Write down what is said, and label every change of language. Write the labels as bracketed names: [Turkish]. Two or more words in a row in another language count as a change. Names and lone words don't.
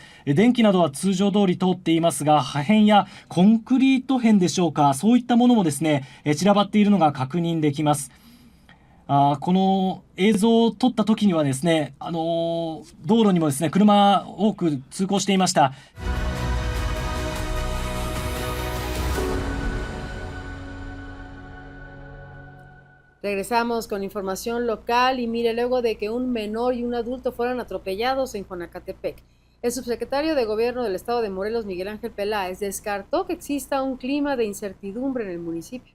[Japanese] 電気などは通常通り通っていますが、破片やコンクリート片でしょうか、そういったものもですね、散らばっているのが確認できます。この映像を撮った時にはですね、道路にもですね、車多く通行していました。 [Spanish] Regresamos con información local y mire, luego de que un menor y un adulto fueron atropellados en Jonacatepec, el subsecretario de Gobierno del Estado de Morelos, Miguel Ángel Peláez, descartó que exista un clima de incertidumbre en el municipio.